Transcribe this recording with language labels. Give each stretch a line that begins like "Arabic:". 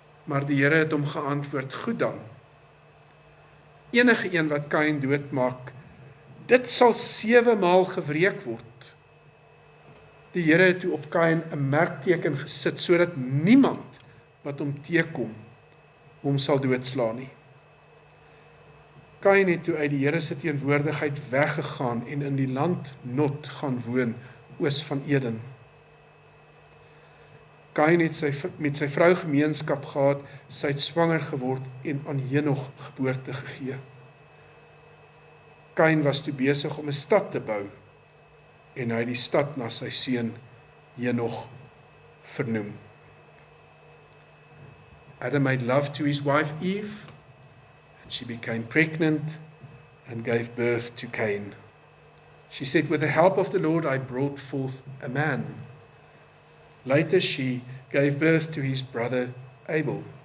Afrikaans: Maar die Here het hom geantwoord, goed dan. Enige een wat Kaïn doodmaak, dit sal 7 maal gewreek word. Die Here het toe op Kaïn 'n merkteken gesit, sodat niemand wat hom teekom, hom sal doodslaan nie. Kaïn het toe uit die Here se teenwoordigheid weggegaan en in die land Not gaan woon, oos van Eden. Kaïn het met sy vrou gemeenskap gehad, sy het swanger geword en aan Henog geboorte gegee. Kaïn was toe besig om 'n stad te bou, en hy het die stad na sy seun Henog vernoem.
English: Adam made love to his wife Eve, and she became pregnant and gave birth to Cain. She said, with the help of the Lord, I brought forth a man. Later she gave birth to his brother Abel.